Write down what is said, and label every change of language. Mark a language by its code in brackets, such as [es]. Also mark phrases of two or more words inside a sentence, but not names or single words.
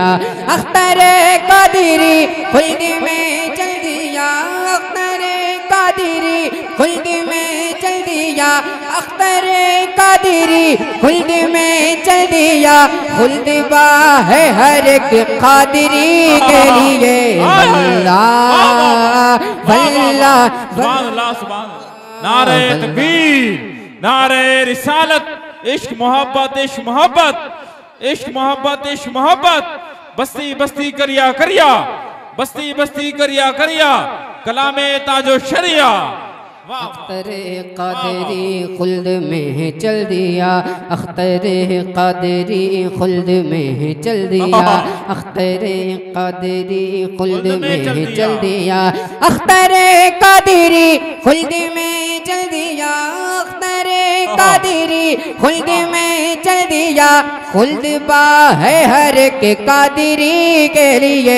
[ur] اخترِ قادری خلد میں چل دیا، اخترِ قادری خلد میں چل دیا، اخترِ قادری خلد میں چل دیا. خلد با ہے ہر ایک قادری کے لیے. [ar] والله والله سبحان سبحان. [ur] نعرۂ تکبیر، نعرۂ رسالت، عشق محبت، عشق محبت، عشق محبت، عشق محبت، بستی بستی قریہ قریہ، بستی بستی قریہ قریہ، کلامِ تاجِ شریعہ. اختر قادری خلد میں چل دیا، اختر قادری خلد میں چل دیا، اختر قادری خلد میں چل دیا، اختر قادری خلد میں چل دیا، اختر قادری خلد میں چل دیا، خلد با ہے ہر کے قادری کے لیے.